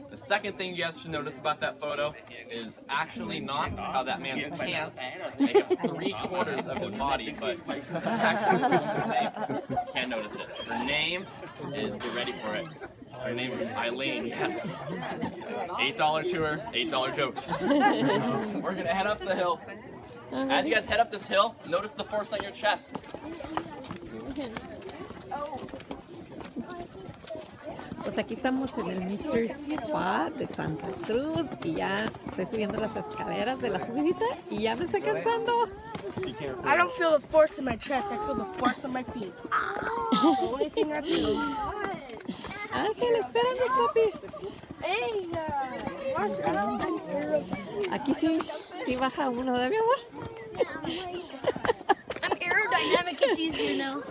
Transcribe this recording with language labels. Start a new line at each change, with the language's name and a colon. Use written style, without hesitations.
English: The second thing you guys should notice about that photo is actually not how that man's pants make up 3/4 of his body, but it's actually his name. You can't notice it. Her name is, get ready for it. Her name is Eileen, yes. $8 to her, $8 jokes. We're gonna head up the hill. As you guys head up this hill, notice the force on your chest.
Spanish: Pues aquí estamos en el Mystery Spot de Santa Cruz y ya estoy subiendo las escaleras de la subidita y ya me está cansando.
English: I don't feel the force in my chest, I feel the force on my feet. The only thing I feel.
Spanish: Ángel, espérame, papi.
English: Hey,
Spanish: Aquí sí baja uno, ¿de mi amor?
English: I'm aerodynamic, it's easier now.